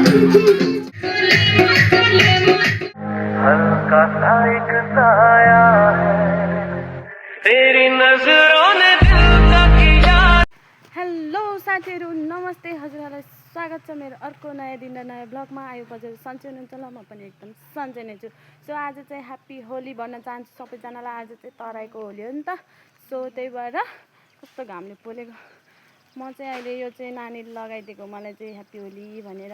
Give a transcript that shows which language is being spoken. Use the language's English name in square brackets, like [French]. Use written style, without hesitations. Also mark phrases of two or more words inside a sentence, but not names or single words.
[Hindi] हल्का सा एक साया है तेरी नजरों ने दिल का किया। [Nepali] हेलो साथीहरु, नमस्ते। हजुरहरुलाई स्वागत छ मेरो अर्को नयाँ दिन र नयाँ ब्लगमा। आयो हजुर सन्चै हुनुहुन्छ ल? म पनि एकदम सन्चै नै छु। सो आज चाहिँ ह्याप्पी होली भन्न चाहन्छु सबैजनालाई। आज चाहिँ तराईको होली हो नि त। सो त्यही भएर कस्तो घामले पोलेको। म चाहिँ अहिले यो चाहिँ नानीले लगाइदिएको मलाई चाहिँ ह्याप्पी होली भनेर।